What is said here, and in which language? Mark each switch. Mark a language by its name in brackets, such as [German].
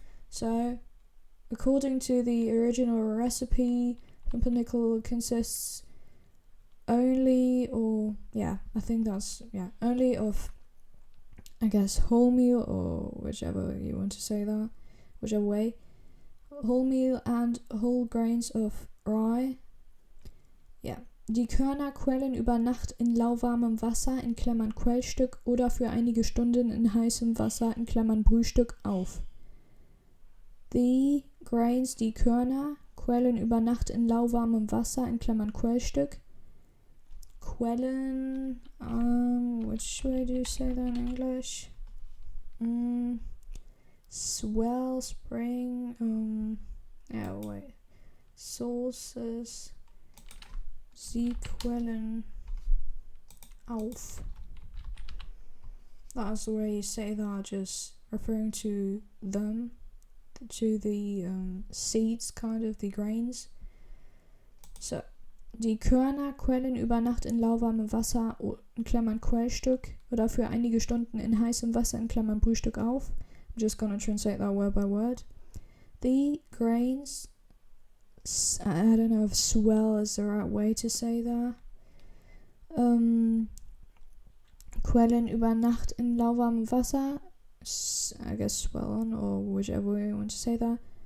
[English] So, according to the original recipe, Pumpernickel consists only, or yeah, I think that's, yeah, only of, I guess, wholemeal, or whichever you want to say that, whichever way. Wholemeal and whole grains of rye. [German] Ja. Die Körner quellen über Nacht in lauwarmem Wasser in Klammern Quellstück oder für einige Stunden in heißem Wasser in Klammern Brühstück auf. [English] The grains, [German] die Körner, quellen über Nacht in lauwarmem Wasser in Klammern Quellstück. [English] Quellen, which way do you say that in English? Swell, spring, sources, [German] sie quellen auf. [English] That's the way you say that, just referring to them, to the seeds, kind of, the grains. [German] So, die Körner quellen über Nacht in lauwarmem Wasser in Klammern Quellstück oder für einige Stunden in heißem Wasser in Klammern Brühstück auf. [English] I'm just gonna translate that word by word. The grains, I don't know if swell is the right way to say that. [German] Quellen über Nacht in lauwarmem Wasser, [English] I guess swell on, or whichever way you want to say that.